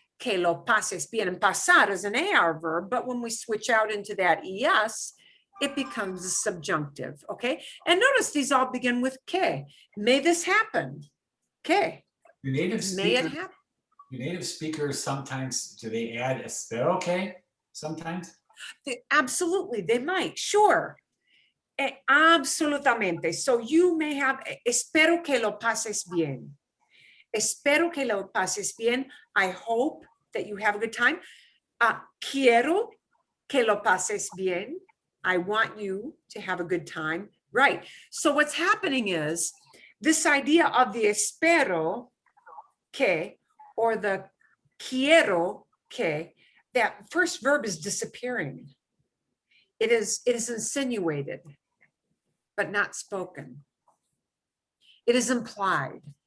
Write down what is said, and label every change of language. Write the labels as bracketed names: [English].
[Spanish] Que lo pases bien, [English] and pasar is an AR verb, but when we switch out into that ES, it becomes a subjunctive, okay? And notice these all begin with que. May this happen. Que. Do native May it speakers, happen. do native speakers sometimes, do they add [Spanish] espero que [English] sometimes? Absolutely, they might, sure. [Spanish] Absolutamente. [English] So you may have, [Spanish] espero que lo pases bien. Espero que lo pases bien. [English] I hope that you have a good time. [Spanish] Quiero que lo pases bien. [English] I want you to have a good time. Right. So what's happening is this idea of the espero que or the quiero que, that first verb is disappearing. It is insinuated, but not spoken. It is implied.